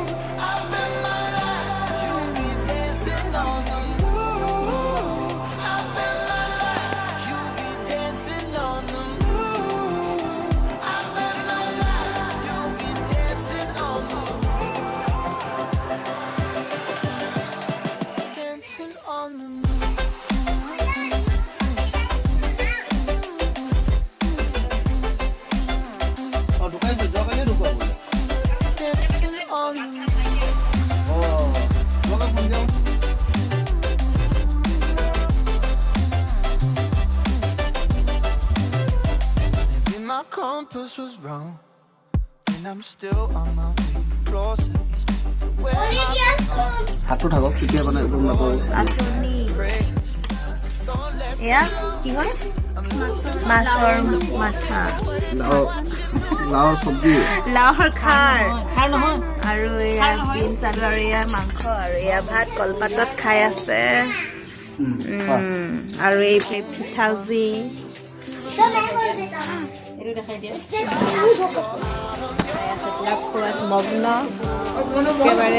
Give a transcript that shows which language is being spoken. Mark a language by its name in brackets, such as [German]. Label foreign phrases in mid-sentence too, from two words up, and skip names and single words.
[English] I'll bet my life you'll be dancing on the moon. I'll bet my life you'll be dancing on the moon. I'll bet my life you'll be dancing on the moon. Dancing on the moon. [Assamese] ঢুকাইছে যোৱাকালি ঢুকুৱা বোলে [English] Dancing on the moon. [Assamese] যোৱাকালি ফোন দিওঁ [English] Maybe my compass was wrong, and I'm still on my way closer to where my [Assamese] হাতটো থাকক তেতিয়া মানে গম নাপাব আচনি এয়া কি হয় মাছৰ মাথা লাওৰ চব্জি লাওৰ খাৰ আৰু এয়া বিনছ আলু আৰু এয়া মাংস আৰু এয়া ভাত কলপাতত খাই আছে আৰু এই পিঠাজি মগ্ন একেবাৰে